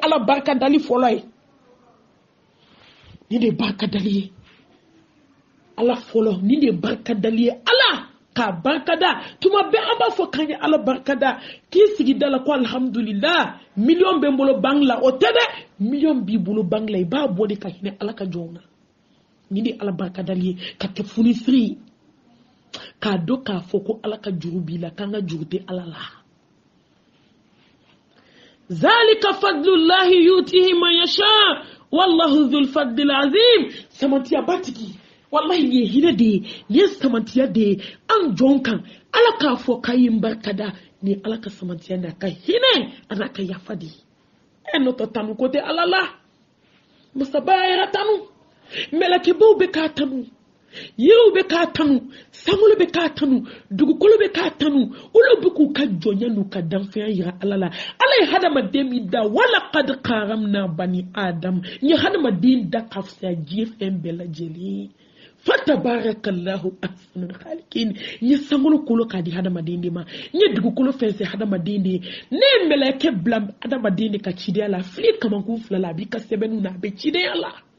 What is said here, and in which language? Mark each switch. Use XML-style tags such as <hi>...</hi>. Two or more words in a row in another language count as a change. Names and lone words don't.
<bm>Ala barika dali fɔlɔ ye nin de ye barika dali ye Ala fɔlɔ nin de ye barika dali ye Ala ka barika da tuma bɛɛ an b'a fɔ k'an ye Ala barika da k'i sigi da la ko alhamdulillah million bɛ n bolo banque la o tɛ dɛ million b'i bolo banque la i b'a bɔ de ka hinɛ Ala ka jɔnw na nin de Ala barika dali ye ka kɛ funisiri k'a dɔn k'a fɔ ko Ala ka juru b'i la k'an ka juru tɛ Ala la</bm> <ar>ذلك فضل الله يؤتيه من يشاء والله ذو الفضل العظيم</ar> <bm>samantiya batigi wallahi ni hinɛ de ye ni samantiya de ye an jɔn kan Ala k'a fɔ k'a ye barika da ni Ala ka samantiya n'a ka hinɛ a n'a ka yafa de ye n'o tɛ tanu ko tɛ Ala la musaba yɛrɛ tanu mɛlɛkɛbaw bɛ k'a tanu yiriw bɛ k'a tanu sankolo bɛ k'a tanu dugukolo bɛ k'a tanu olu bɛ k'u ka jɔnya n'u ka danfɛnya yira Ala la Ala ye hadamaden min da</bm> <ar>ولقد كرمنا بني آدم</ar> <bm>n ye hadamaden da ka fisa diɲɛ fɛn bɛɛ lajɛlen</bm> <ar>فتبارك الله أحسن الخالقين</ar> <bm>n ye sankolo kolo k'a di hadamaden de ma n ye dugukolo fɛn se hadamaden de ye ne ye mɛlɛkɛ bila hadamaden de ka cidenya la fili kamankun fila la a b'i ka sɛbɛnninw na a bɛ cidenya la</bm>